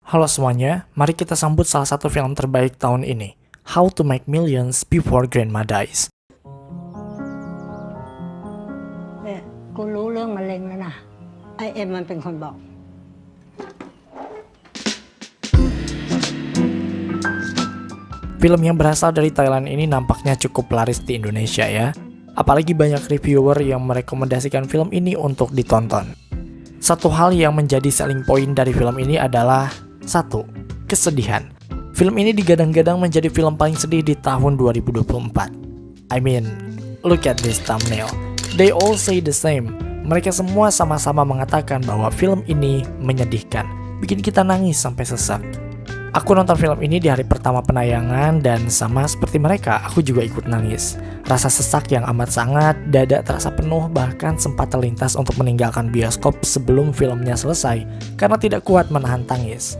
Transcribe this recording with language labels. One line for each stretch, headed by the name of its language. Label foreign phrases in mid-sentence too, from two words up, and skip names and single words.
Indonesian: Halo semuanya, mari kita sambut salah satu film terbaik tahun ini, How to Make Millions Before Grandma Dies.
Thai: เนี่ยกูรู้เรื่องมะเร็งแล้วนะไอเอ็มมันเป็นคนบอก
Indonesian: Film yang berasal dari Thailand ini nampaknya cukup laris di Indonesia ya. Apalagi banyak reviewer yang merekomendasikan film ini untuk ditonton. Satu hal yang menjadi
English: selling point
Indonesian: dari film ini adalah 1. Kesedihan. Film ini digadang-gadang menjadi film paling sedih di tahun 2024.
English: I mean, look at this thumbnail. They all say the same.
Indonesian: Mereka semua sama-sama mengatakan bahwa film ini menyedihkan, bikin kita nangis sampai sesak. Aku nonton film ini di hari pertama penayangan dan sama seperti mereka, aku juga ikut nangis. Rasa sesak yang amat sangat, dada terasa penuh, bahkan sempat terlintas untuk meninggalkan bioskop sebelum filmnya selesai karena tidak kuat menahan tangis.